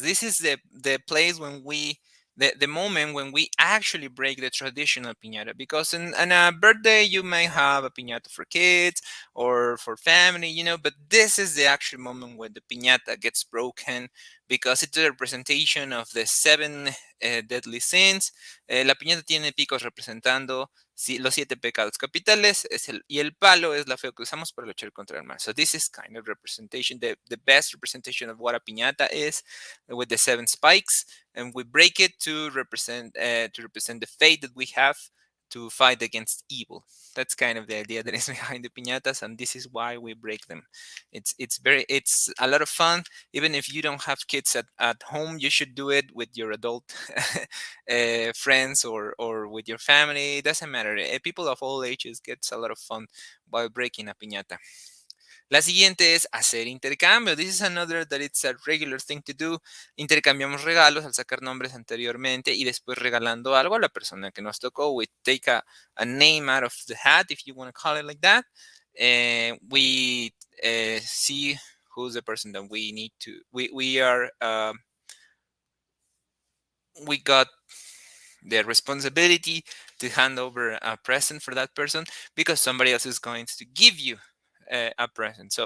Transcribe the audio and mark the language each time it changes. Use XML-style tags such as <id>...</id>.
<en>This is the place when the moment when we actually break the traditional piñata, because in a birthday you may have a piñata for kids or for family, but this is the actual moment when the piñata gets broken, because it's a representation of the seven deadly sins.</en> <es>La piñata tiene picos representando los 7 pecados capitales, y el palo es la fe que usamos para luchar contra el mal.</es> <en>So this is kind of representation, the best representation of what a piñata is, with the 7 spikes, and we break it to represent the faith that we have to fight against evil. That's kind of the idea that is behind the piñatas, and this is why we break them. It's a lot of fun. Even if you don't have kids at home, you should do it with your adult friends or with your family. It doesn't matter. People of all ages gets a lot of fun by breaking a piñata.</en> <es>La siguiente es hacer intercambio.</es> <en>This is another that it's a regular thing to do.</en> <es>Intercambiamos regalos al sacar nombres anteriormente y después regalando algo a la persona que nos tocó.</es> <en>We take a name out of the hat, if you want to call it like that. We see who's the person that we need to. We got the responsibility to hand over a present for that person, because somebody else is going to give you a present.</en>